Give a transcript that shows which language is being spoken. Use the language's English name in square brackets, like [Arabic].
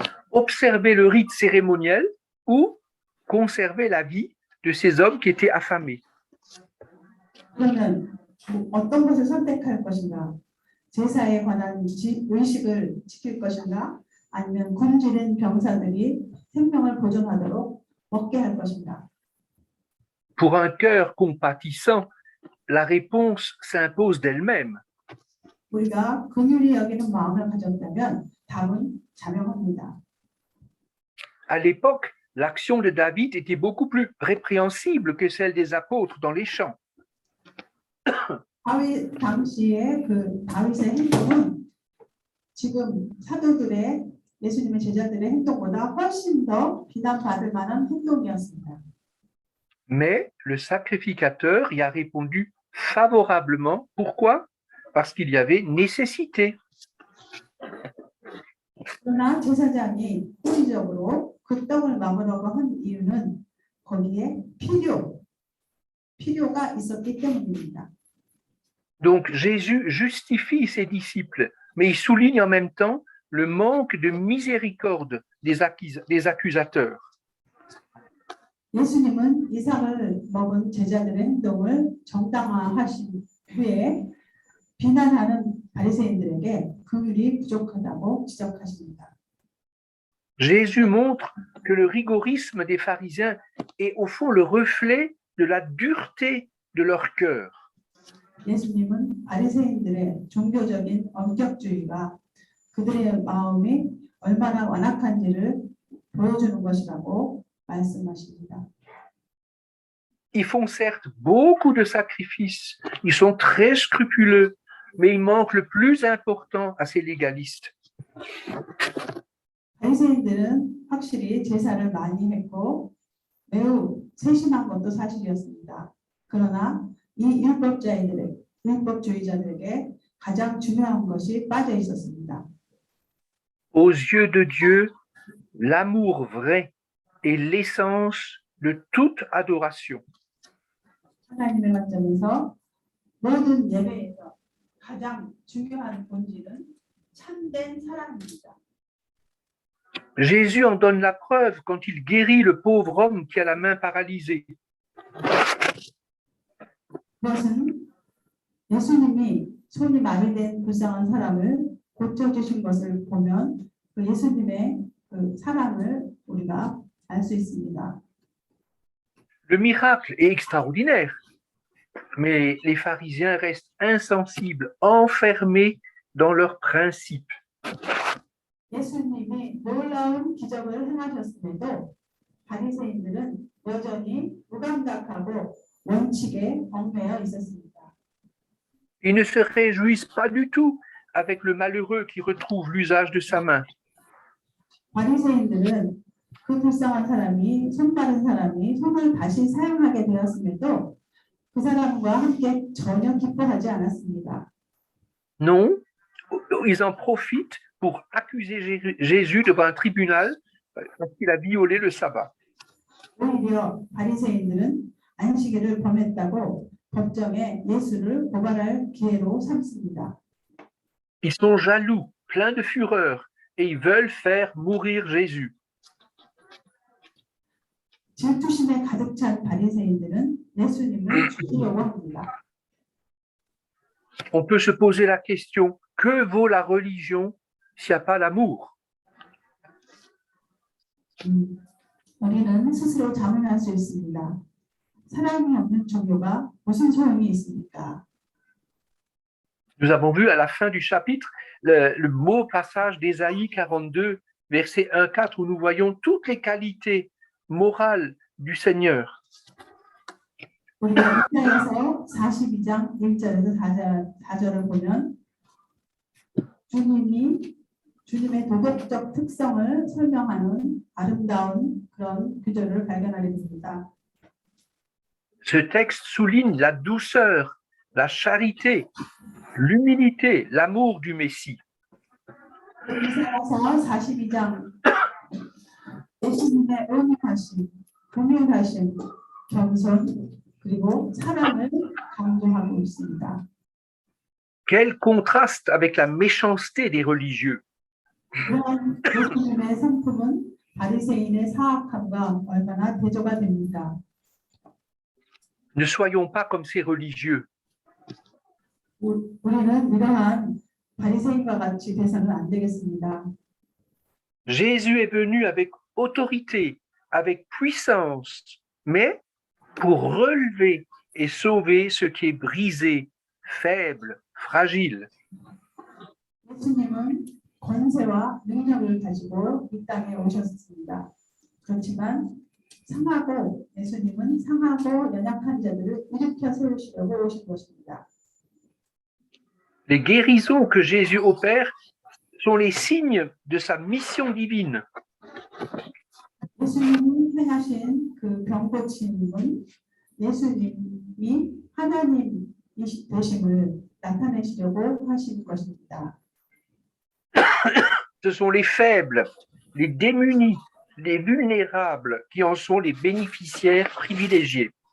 [French] Observer le rite cérémoniel ou conserver la vie de ces hommes qui étaient affamés? [Korean] 그러면 어떤 것을 선택할 것인가? 제사에 관한 의식을 지킬 것인가? 아니면 굶주린 병사들이 생명을 보존하도록 먹게 할 것인가? [French] Pour un cœur compatissant, la réponse s'impose d'elle-même. [Korean] 우리가 긍휼히 여기는 마음을 가졌다면 답은 자명합니다. [French] À l'époque, l'action de David était beaucoup plus répréhensible que celle des apôtres dans les champs. [Korean] 다윗 당시에 그 다윗의 행동은 지금 사도들의 예수님의 제자들의 행동보다 훨씬 더 비난받을 만한 행동이었습니다. [French] Mais le sacrificateur y a répondu favorablement. Pourquoi? Parce qu'il y avait nécessité. [Korean] 그러나 제사장이 호의적으로 그 떡을 먹으려고 한 이유는 거기에 필요가 있었기 때문입니다. [French] Donc Jésus justifie ses disciples, mais il souligne en même temps le manque de miséricorde des accusateurs. [Korean] 예수님은 이삭을 먹은 제자들의 행동을 정당화하신 후에 비난하는 바리새인들에게 긍휼이 부족하다고 지적하십니다. [French] Jésus montre que le rigorisme des pharisiens est au fond le reflet de la dureté de leur cœur. [Korean] 예수님은 바리새인들의 종교적인 엄격주의가 그들의 마음이 얼마나 완악한지를 보여주는 것이라고 말씀하십니다. [French] Ils font certes beaucoup de sacrifices, ils sont très scrupuleux, mais il manque le plus important à ces légalistes. [Korean] 바리새인들은 확실히 제사를 많이 했고 매우 세심한 것도 사실이었습니다. 그러나 이 율법주의자들에게 가장 중요한 것이 빠져 있었습니다. [French] Aux yeux de Dieu, l'amour vrai est l'essence de toute adoration. [Korean] 하나님의 관점에서 모든 예배에서 가장 중요한 본질은 참된 사랑입니다. [French] Jésus en donne la preuve quand il guérit le pauvre homme qui a la main paralysée. [Korean] 그것은 예수님이 손이 마비된 불쌍한 사람을 고쳐주신 것을 보면 그 예수님의 그 사랑을 우리가 알 수 있습니다. [French] Le miracle est extraordinaire, mais les pharisiens restent insensibles, enfermés dans leurs principes. [Korean] 예수님이 놀라운 기적을 행하셨음에도 바리새인들은 여전히 무감각하고 원칙에 얽매여 있었습니다. [French] Ils ne se réjouissent pas du tout avec le malheureux qui retrouve l'usage de sa main. [Korean] 바리새인들은 그 불쌍한 사람이 손 빠른 사람이 손을 다시 사용하게 되었음에도 그 사람과 함께 전혀 기뻐하지 않았습니다. [French] Non, ils en profitent pour accuser Jésus devant un tribunal parce qu'il a violé le sabbat. [Korean] 오히려 바리새인들은 안식일을 범했다고 법정에 예수를 고발할 기회로 삼습니다. [French] Ils sont jaloux, pleins de fureur, et ils veulent faire mourir Jésus. [Korean] 질투심에 가득 찬 바리새인들은 예수님을 죽이려고 합니다. [French] On peut se poser la question, que vaut la religion s'il n'y a pas l'amour? [Korean] 우리는 스스로 자문할 수 있습니다. 사랑이 없는 종교가 무슨 소용이 있습니까? [French] Nous avons vu à la fin du chapitre le beau passage d'Ésaïe 42, verset 1-4, où nous voyons toutes les qualités morales du Seigneur. [Korean] 우리가 이사야서 42장 1절에서 4절을 보면 주님의 도덕적 특성을 설명하는 아름다운 그런 구절을 발견하게 됩니다. [French] Ce texte souligne la douceur, la charité, l'humilité, l'amour du Messie. [Korean] 이사야서 42장 예수님의 온유하심, 긍휼하심, 겸손 그리고 사랑을 강조하고 있습니다. [French] Quel contraste avec la méchanceté des religieux. [Korean] 이러한 예수님의 성품은 바리새인의 사악함과 얼마나 대조가 됩니다. [French] Ne soyons pas comme ces religieux. [Korean] 우리는 이러한 바리새인과 같이 돼서는 안 되겠습니다. [French] Jésus est venu avec autorité, avec puissance, mais pour relever et sauver ce qui est brisé, faible, fragile. [Korean] 예수님은 권세와 능력을 가지고 이 땅에 오셨습니다. 그렇지만 예수님은 상하고 연약한 자들을 일으켜 세우시려고 오신 것입니다. [French] Les guérisons que Jésus opère sont les signes de sa mission divine. [Korean] 예수님이 행하신 그 병고침은 예수님이 하나님 되심을 나타내시려고 하신 것입니다. [French] Ce sont les faibles, les démunis, les vulnérables qui en sont les bénéficiaires privilégiés.